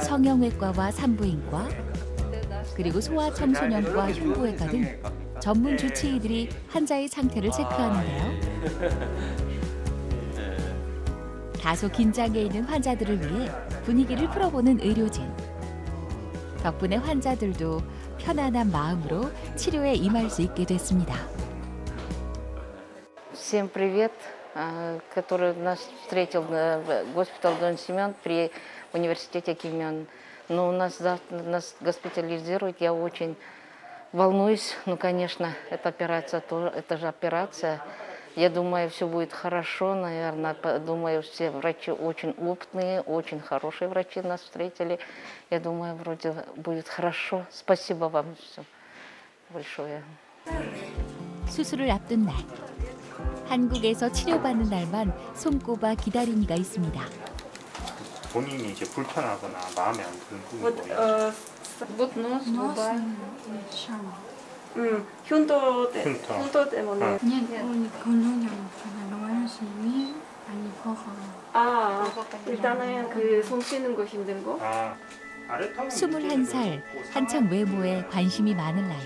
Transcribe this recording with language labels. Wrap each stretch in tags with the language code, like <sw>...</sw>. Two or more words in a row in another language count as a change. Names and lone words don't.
<ko>성형외과와 산부인과, 그리고 소아청소년과 흉부외과 등 전문 주치의들이 환자의 상태를 체크하는데요. 다소 긴장해 있는 환자들을 위해 분위기를 풀어보는 의료진. 덕분에 환자들도 편안한 마음으로 치료에 임할 수 있게 됐습니다.</ko> <ru>Всем привет, который нас встретил госпиталь Дон Симеон при университете Кимян. Но нас госпитализируют, я очень волнуюсь. Ну, конечно, эта операция, это же операция. Я думаю, все будет хорошо, наверное. Думаю, все врачи очень опытные, очень хорошие врачи нас встретили. Я думаю, вроде будет хорошо. Спасибо вам все большое.</ru> <ko>수술을 앞둔 날, 한국에서 치료받는 날만 손꼽아 기다린 이가 있습니다. 본인이 이제 불편하거나 마음에 안 드는 부분이 뭐예요?</ko> <ru>Вот нос, губа.</ru> <ko>흉터 때문에. 일단은 그 손 씻는 거 힘든 거. 21살, 한창 외모에 관심이 많은 나이.</ko>